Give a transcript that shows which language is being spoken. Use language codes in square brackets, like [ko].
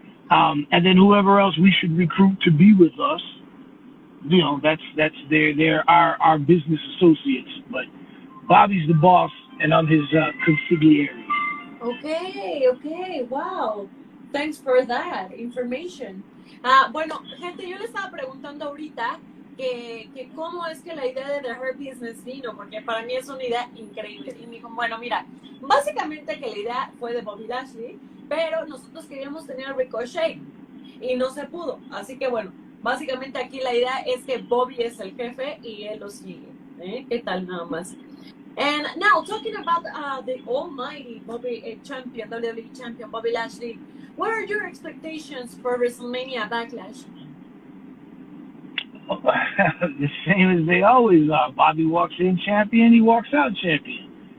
[en] And then whoever else we should recruit to be with us, they're our business associates. But Bobby's the boss, and I'm his consigliere. Okay, wow. Thanks for that information. [es] Bueno, gente, yo le estaba preguntando ahorita que cómo es que la idea de The Herb Business vino, porque para mí es una idea increíble. Y me dijo, bueno, mira, básicamente que la idea fue de Bobby Lashley, pero nosotros queríamos tener a Ricochet y no se pudo. Así que bueno, básicamente aquí la idea es que Bobby es el jefe y él lo sigue. ¿Qué tal nada más? [en] And now, talking about the almighty WWE champion, Bobby Lashley, what are your expectations for WrestleMania Backlash? The same as they always are. Bobby walks in champion, he walks out champion.